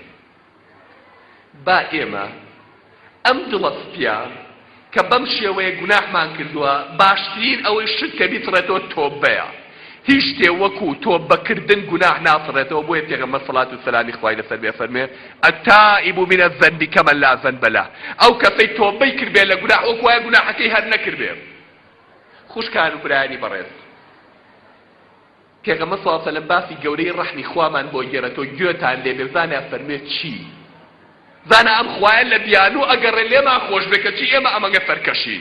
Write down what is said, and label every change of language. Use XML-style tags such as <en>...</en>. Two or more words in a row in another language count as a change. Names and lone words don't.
<ckb>با ئێمە ئەم دڵە سپیا کە بەم شێوەیە گوناحمان کردووە باشترین ئەوەی شت کە بیتڕێتەوە تۆبەیە. هیچ شتێ وەکو تۆبەکردن گوناح ناچڕێتەوە. بۆیە پێغەمبەر سەڵات و سەلامی خوای لەسەر بێ فەرمێ</ckb> <ar>التائب من الذنب كمن لا ذنب له.</ar> <ckb>ئەو کەسەی تۆبەی کردبێ لە گوناح وەکو وایە گوناحەکەی هەر نەکردبێ. خوشکان و برایانی بەڕێز، پێغەمبەر</ckb> <ar>سەڵڵاهو عەلەیهی وسەلەم</ar> <ckb>باسی گەورەی ڕەحمی خوامان بۆ گێڕێتەوە گوێتان لێبێ زانە فەرمێ چی؟ زانە ئەم خوایە لە بیانوو ئەگەڕێ لێمان خۆش بێ کە چی ئێمە ئەمەگە سەرکەشین.</ckb>